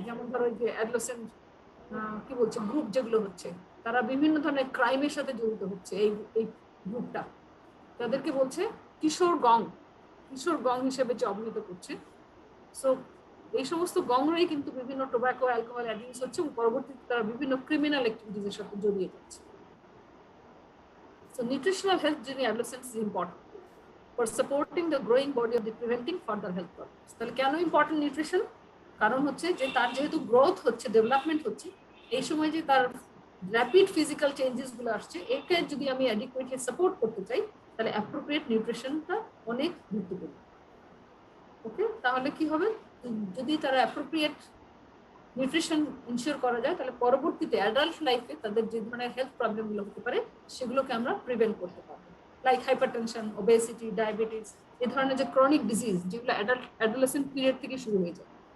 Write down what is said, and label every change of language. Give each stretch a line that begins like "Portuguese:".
Bangla: যেমন ধরো যে অ্যাডোলেসেন্ট কি বলছে গ্রুপ যেগুলো হচ্ছে, তারা বিভিন্ন ধরনের ক্রাইমের সাথে জড়িত হচ্ছে। এই গ্রুপটা তাদেরকে বলছে কিশোর গং হিসেবে যে অবহিত করছে। সো এই সমস্ত গংরাই কিন্তু বিভিন্ন টোব্যাকো, অ্যালকোহল অ্যাডিক্টস হচ্ছে, এবং পরবর্তীতে তারা বিভিন্ন ক্রিমিনাল অ্যাক্টিভিটিসের সাথে জড়িয়ে যাচ্ছে।
English: So nutritional health during adolescence is important for supporting the growing body of the preventing further health problems.
Bangla: তাহলে কেন ইম্পর্টেন্ট নিউট্রিশন? কারণ হচ্ছে যে তার যেহেতু গ্রোথ হচ্ছে, ডেভেলপমেন্ট হচ্ছে, এই সময় যে তার র্যাপিড ফিজিক্যাল চেঞ্জেস গুলো আসছে, একে যদি আমি অ্যাডিকুয়েটলি সাপোর্ট করতে চাই, তাহলে অ্যাপ্রোপ্রিয়েট নিউট্রিশনটা অনেক গুরুত্বপূর্ণ। ওকে, তাহলে কি হবে? যদি তারা অ্যাপ্রোপ্রিয়েট নিউট্রিশন ইনশিওর করা যায়, তাহলে পরবর্তীতে অ্যাডাল্ট লাইফে তাদের যে ধরনের হেলথ প্রবলেমগুলো হতে পারে, সেগুলোকে আমরা প্রিভেন্ট করতে পারবো, লাইক হাইপারটেনশন, ওবেসিটি, ডায়াবেটিস, এই ধরনের যে ক্রনিক ডিজিজ যেগুলো অ্যাডোলেসেন্ট পিরিয়ড থেকে শুরু হয়ে যায়।